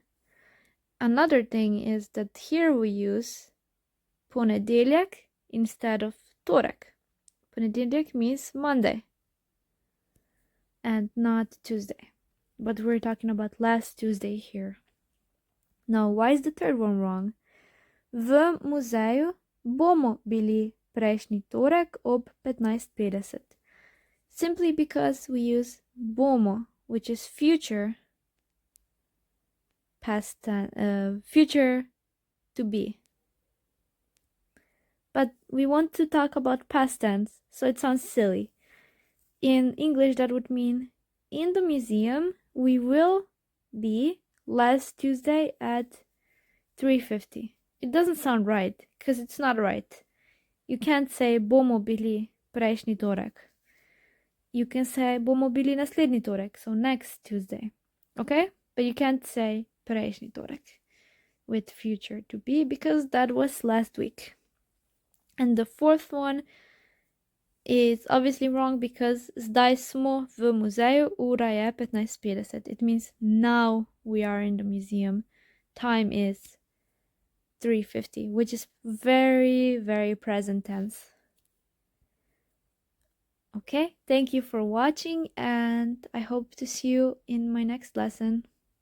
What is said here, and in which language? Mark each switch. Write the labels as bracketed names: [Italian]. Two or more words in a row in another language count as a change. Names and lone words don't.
[English] Another thing is that here we use ponedeljek instead of torek. Понедельник means Monday and not Tuesday. But we're talking about last Tuesday here. Now, why is the third one wrong? [Slovenian] V muzeju bomo bili prejšnji torek ob 15:50. [English] Simply because we use bomo, which is future past future to be. But we want to talk about past tense, so it sounds silly. In English, that would mean in the museum we will be last Tuesday at 3:50. It doesn't sound right, because it's not right. You can't say [Slovenian] bomo bili prejšnji torek. [English] You can say [Slovenian] bomo bili naslednji torek, [English] so next Tuesday. Okay? But you can't say [Slovenian] prejšnji torek [English] with future to be, because that was last week. And the fourth one is obviously wrong, because [Slovenian] zdaj smo v muzeju, ura je 15:50. [English] It means now we are in the museum. Time is 3:50, which is very, very present tense. Okay, thank you for watching, and I hope to see you in my next lesson.